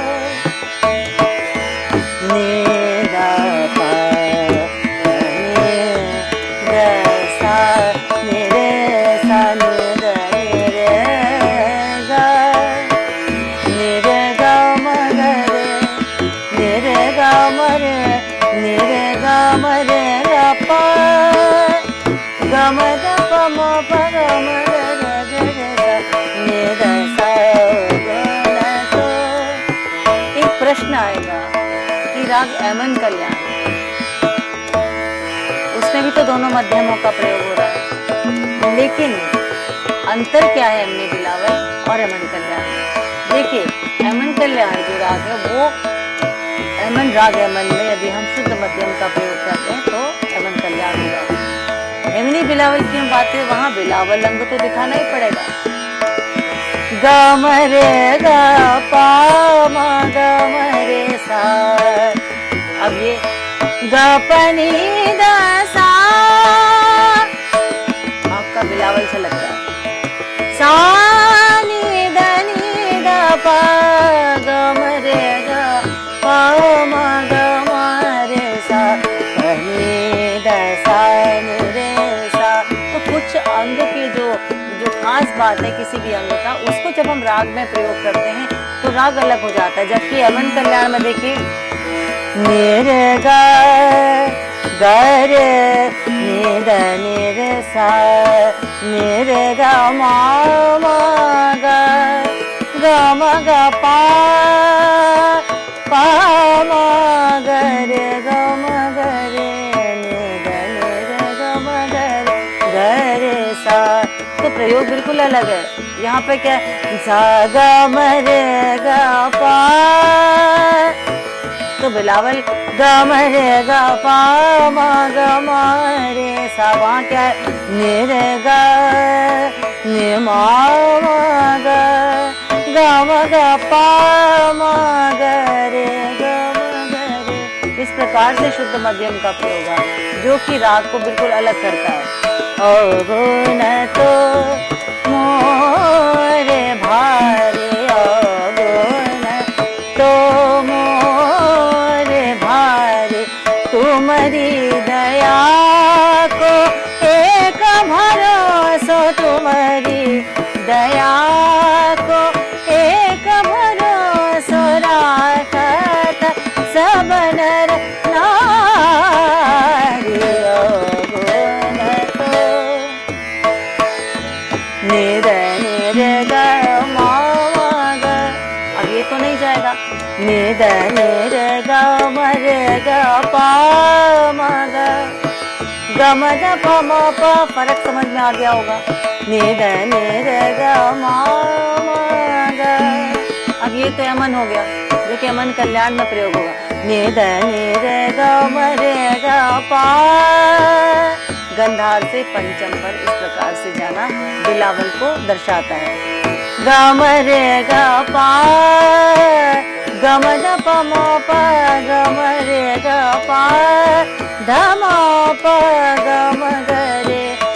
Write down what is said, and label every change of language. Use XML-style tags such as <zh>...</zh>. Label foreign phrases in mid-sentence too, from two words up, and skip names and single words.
<hi>नि ध प नि ध सा नि रे सा नि ध नि रे ग, नि रे ग म ग रे, नि रे ग म रे, नि रे ग म रे ग प, ग म ध प म प ग म ग रे सा नि ध सा अगुन तो। एक प्रश्न आएगा कि राग एमन कल्याण, उसमें भी तो दोनों मध्यमों का प्रयोग हो रहा है, लेकिन अंतर क्या है एमनी बिलावल और एमन कल्याण में? देखिए एमन कल्याण जो राग है वो एमन राग एमन में यदि हम शुद्ध मध्यम का प्रयोग करते हैं तो एमन कल्याण होगा। एमनी बिलावल की हम बात करें, वहां बिलावल रंग तो दिखाना ही पड़ेगा। ग म रे ग पा म ग म रे सा, अब ये ग प नि ध सा आपका बिलावल से लगता है। सा नि ध प ग म रे ग प म ग म रे सा प नि ध सा नि रे सा। तो कुछ अंग के जो खास बात है किसी भी अंग का, उसको जब हम राग में प्रयोग करते हैं तो राग अलग हो जाता है। जबकि एमन कल्याण में देखिए नि रे ग ग रे नि ध नि रे सा नि रे ग म म ग ग म ग पा पा म ग रे ग म ग रे नि ध नि रे ग म ग रे सा। तो प्रयोग बिल्कुल अलग है। यहाँ पे क्या है, सा ग म रे ग पा, तो बिलावल ग म रे ग पा म ग म रे सा। वहाँ क्या है, नि रे ग नि म म ग ग म ग पा म ग रे ग म ग रे। इस प्रकार से शुद्ध मध्यम का प्रयोग है जो कि राग को बिल्कुल अलग करता है।</hi> <bra>अगुन तो मोरे भारी अगुन तो मोरे भारी, तुम्हारी दया को एक भरोसा, तुम्हारी दया को एक भरोसा राखत सब नर नारी।</bra> <hi>अगुन तो नि ध नि रे ग म म ग, अब ये तो नहीं जाएगा। नि ध नि रे ग म रे ग पा म ग ग म ध प म प, फर्क समझ में आ गया होगा। नि ध नि रे ग म म ग, अब ये तो यमन हो गया जो कि यमन कल्याण में प्रयोग होगा। नि ध नि रे ग म रे ग पा, गंधार से पंचम पर इस प्रकार से जाना बिलावल को दर्शाता है। ग म रे ग पा ग म ध प म प ग म रे ग पा ध म प ग म ग रे</hi>